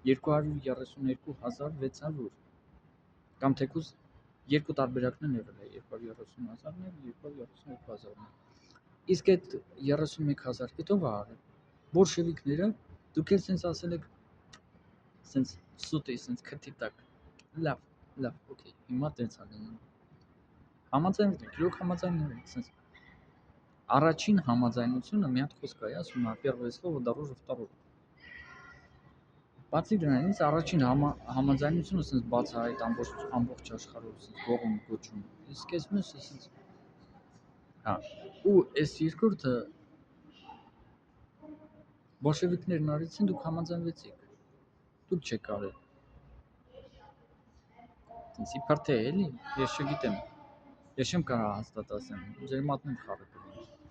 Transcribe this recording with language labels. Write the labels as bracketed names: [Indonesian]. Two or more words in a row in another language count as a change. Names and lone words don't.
[Armenian] 232,600, կամ թեկուզ երկու տարբերակն եղել է 230,000-ն և 232,000-ն, իսկ այդ 31,000 հետո արել, բոլշևիկները, դուք էլ սենց ասել եք, սենց սուտի, սենց քթի տակ, լավ, օքեյ, հիմա տենց ալենում, համաձայնվել եք, իրոք համաձայնվել եք, սենց առաջին համաձայնությունը մի հատ խոսք է, ասում է [Russian] первое слово дороже второго, [Armenian] բացի դրանից առաջին համաձայնությունը սենց բացահայտ ամբողջ աշխարհով սենց գողում գոչում, իսկ այս մյուսը սենց, հա, ու այս երկրորդը բոլշևիկներն արեցին, դուք համաձայնվեցիք, դուք չեք արել, տենց իբր թե էլի, ես չգիտեմ, ես չեմ կարող հաստատ ասեմ, ձեր մատն էլ խառը կլինի,